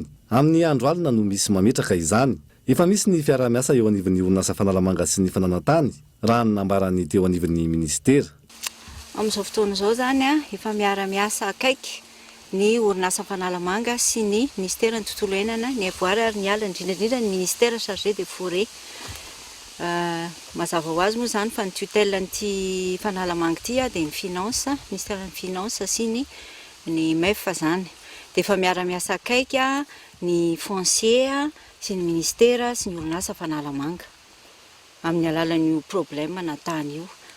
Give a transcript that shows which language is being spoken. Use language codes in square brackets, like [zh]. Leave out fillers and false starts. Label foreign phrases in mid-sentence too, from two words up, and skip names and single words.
[mg] Amin'ny andro alina no misy mametraka izany. Efa misy ny fiara-miasa eo anivon'ny orinasa Fanalamanga sy ny fananantany raha ny nambarany teo anivon'ny ministera. Amin'izao fotoana izao zany efa miara-miasa akaiky ny orinasa Fanalamanga sy ny ministera ny tontolo iainana, ny avoary ary ny ala indrindra ny ministera [fr] chargé des forêts. [mg] Mazava ho azy moa zany fa ny tutelle n'ity Fanalamanga ity dia ny finance, ministère ny finance sy ny MEF zany. Dia efa miara-miasa akaiky ny foncier sy ny ministère sy ny orinasa Fanalamanga amin'ny alalan'io problème natany io.